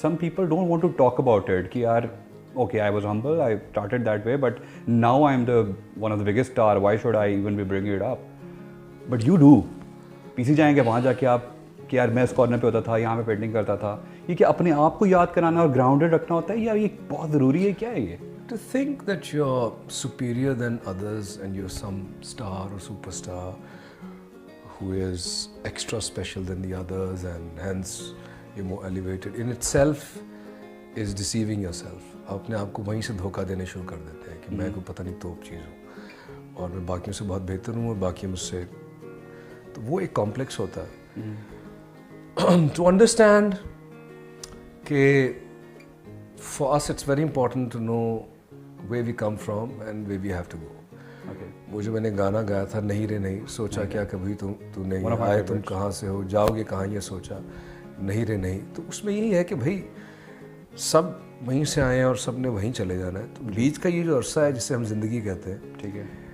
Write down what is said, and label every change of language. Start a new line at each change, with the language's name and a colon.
English: some people don't want to talk about it
Urdu: کہ یار
English: Okay I was humble, I started that way, but now I am the one of the biggest star, why should I even be bring it up. But you do.
Urdu: پی سی جائیں گے وہاں جا کے آپ کہ یار میں اس کارنر پہ ہوتا تھا, یہاں پہ پینٹنگ کرتا تھا. یہ کہ اپنے آپ کو یاد کرانا اور گراؤنڈڈ رکھنا ہوتا ہے, یا یہ بہت ضروری ہے, کیا ہے یہ؟
English: To think that you're superior than others and you're some star or superstar who is extra special than the others and hence you're more elevated in itself is deceiving yourself.
Urdu: آپ اپنے آپ کو وہیں سے دھوکہ دینے شروع کر دیتے ہیں کہ میں کوئی پتہ نہیں توپ چیز ہوں اور میں باقیوں سے بہت بہتر ہوں اور باقی مجھ سے, تو وہ ایک کمپلیکس ہوتا ہے.
English: To understand کہ for us it's very important to know where we come from and where we have to go.
Urdu: وہ جو میں نے گانا گایا تھا نہیں رے نہیں سوچا کیا کبھی تو نہیں آئے تم کہاں سے ہو جاؤ گے کہاں یہ سوچا نہیں رے نہیں. تو اس میں یہی ہے کہ بھائی سب وہیں سے آئے ہیں اور سب نے وہیں چلے جانا ہے. تو بیچ کا یہ جو عرصہ ہے جسے ہم زندگی کہتے ہیں, ٹھیک ہے,